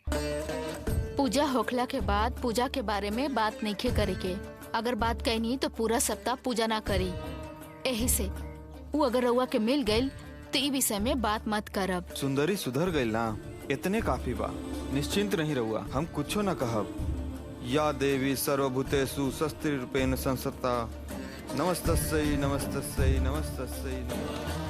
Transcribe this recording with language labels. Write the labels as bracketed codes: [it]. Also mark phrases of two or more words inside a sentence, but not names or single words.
[bho] पूजा होखला के बाद पूजा के बारे में बात नहीं करे के। अगर बात कहनी तो पूरा सप्ताह पूजा ना करी। यही से वो अगर रउआ के मिल गई तो ई विषय में बात मत करब। सुंदरी सुधर गई ना, इतने काफी बा। निश्चिंत नहीं रहुआ, हम कुछो न कहब। [sa] या देवी सर्वभूतेषु शस्त्रूपेण संस्थिता नमस्तस्यै नमस्तस्यै नमस्तस्यै नमः।